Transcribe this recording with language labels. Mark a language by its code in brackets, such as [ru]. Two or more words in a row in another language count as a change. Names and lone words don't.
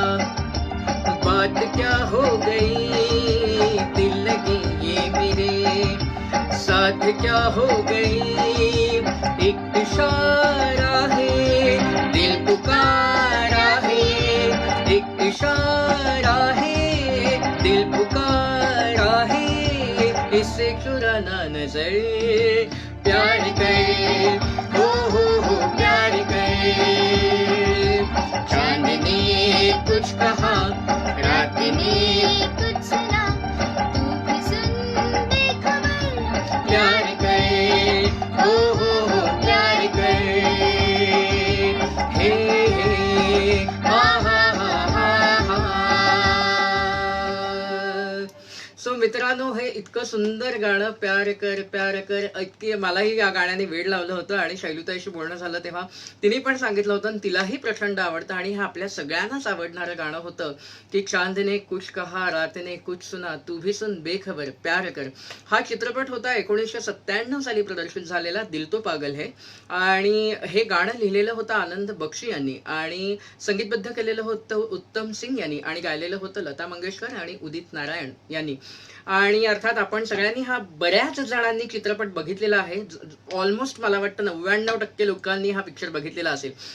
[hi] बात क्या हो गई, दिल लगी ये मेरे साथ क्या हो गई. एक इशारा है दिल पुकारा है, एक इशारा है दिल पुकारा है, इससे चुराना नजर, प्यार करे, हो प्यार करे. चांद ने कुछ कहा, रात ने कुछ सुना, तू भी सुन बेखबर, प्यार करे, हो प्यार करे. हे हा हा हा. [mr] सो मित्रांनो, हे इतकं सुंदर गाणं [hi] प्यार कर [mr] इतकी मलाही या गाण्याने वेड लावलं होतं. आणि शैलुताईशी बोलणं झालं तेव्हा तिने पण सांगितलं होतं आणि तिलाही प्रचंड आवडतं. आणि हे आपल्या सगळ्यांनाच आवडणारं गाणं होतं की [hi] चांद ने कुछ कहा, रात ने कुछ सुना, तू भी सुन बेखबर, प्यार कर. [mr] हा चित्रपट होता 1997 साली प्रदर्शित झालेला, दिल तो पागल है. आणि हे गाणं लिहिलेलं होतं आनंद बक्षी यांनी आणि संगीतबद्ध केलेलं होतं उत्तम सिंग यांनी आणि गायलेलं होतं लता मंगेशकर आणि उदित नारायण यांनी. आणि अर्थात आपण सगळ्यांनी हा बऱ्याच जणांनी चित्रपट बघितलेला आहे. ऑलमोस्ट मला वाटतं 99% लोकांनी हा पिक्चर बघितलेला असेल.